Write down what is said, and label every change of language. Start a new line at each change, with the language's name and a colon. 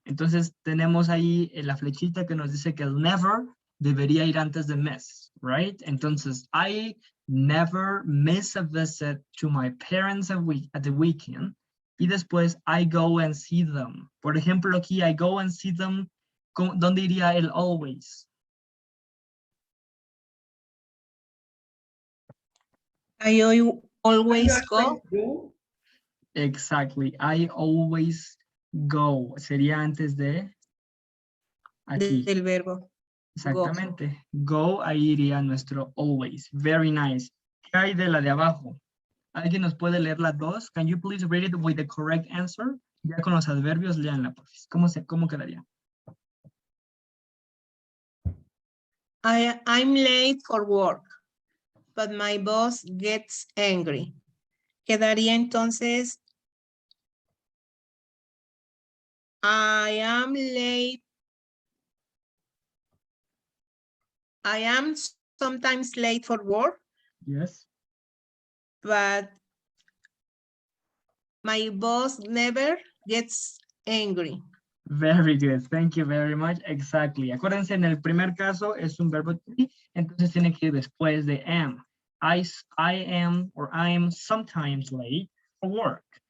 Spanish: Entonces tenemos ahí la flechita que nos dice que el never debería ir antes de miss, right? Entonces,
English: I never miss a visit to my parents at the weekend.
Spanish: Y después,
English: I go and see them.
Spanish: Por ejemplo, aquí,
English: I go and see them,
Spanish: ¿dónde iría el always?
English: I always go Exactly, I always go.
Spanish: Sería antes de aquí. del verbo. Exactamente. Go, ahí iría nuestro always.
English: Very nice.
Spanish: ¿Qué hay de la de abajo? ¿Alguien nos puede leer la 2?
English: Can you please read it with the correct answer?
Spanish: Ya con los adverbios, leanla, porfis. ¿Cómo quedaría?
English: I'm late for work, but my boss gets angry.
Spanish: Quedaría entonces,
English: I am late. I am sometimes late for work, Yes. but my boss never gets angry. Very good. Thank you very much. Exactly.
Spanish: Acuérdense, en el primer caso es un verbo to be, entonces tiene que ir después de am.
English: I am or I am sometimes late for work.